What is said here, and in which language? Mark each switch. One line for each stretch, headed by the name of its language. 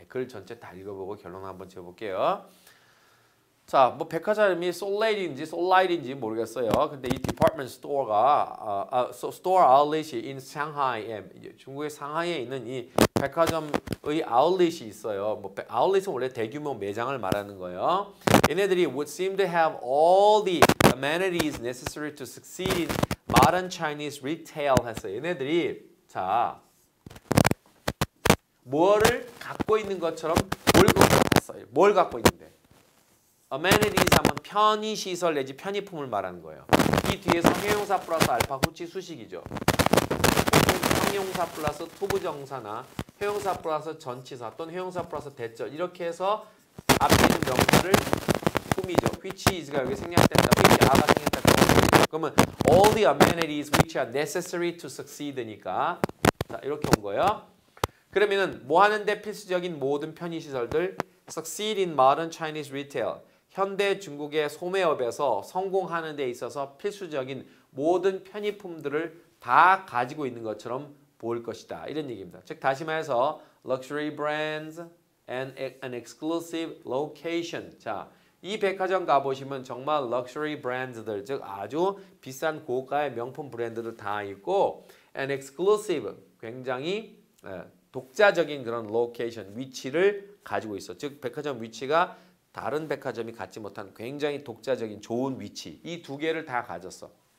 Korean: 글 전체 다 읽어보고 결론 한번 지어볼게요. 자, 뭐 백화점이 솔레이트인지 솔라이트인지 모르겠어요. 근데 이 디파트먼트 스토어가 스토어 아울렛이 in 상하이에 중국의 상하이에 있는 이 백화점의 아울렛이 있어요. 뭐 아울렛은 원래 대규모 매장을 말하는 거예요. 얘네들이
English: would seem to have all the amenities necessary to succeed in modern Chinese retail
Korean: 했어요. 얘네들이 자 뭐를 갖고 있는 것처럼 볼 것 같았어요. 뭘 갖고 있는데? amenities 하면 편의시설 내지 편의품을 말하는 거예요. 이 뒤에서 형용사 플러스 알파 후치 수식이죠. 형용사 플러스 투부정사나 형용사 플러스 전치사 또는 형용사 플러스 대절 이렇게 해서 앞에 있는 명사를 품이죠. which is가 여기 생략된다. which are가 생략된다. 그러면 all the amenities which are necessary to succeed니까 자 이렇게 온 거예요. 그러면은 뭐 하는데 필수적인 모든 편의시설들
English: succeed in modern Chinese retail
Korean: 현대 중국의 소매업에서 성공하는 데 있어서 필수적인 모든 편의품들을 다 가지고 있는 것처럼 보일 것이다. 이런 얘기입니다. 즉 다시 말해서
English: luxury brands and an exclusive location.
Korean: 자, 이 백화점 가보시면 정말 럭셔리 브랜드들, 즉 아주 비싼 고가의 명품 브랜드들 다 있고
English: and exclusive,
Korean: 굉장히 독자적인 그런 로케이션, 위치를 가지고 있어. 즉 백화점 위치가 다른 백화점이 갖지 못한 굉장히 독자적인 좋은 위치, 이 두 개를 다 가졌어.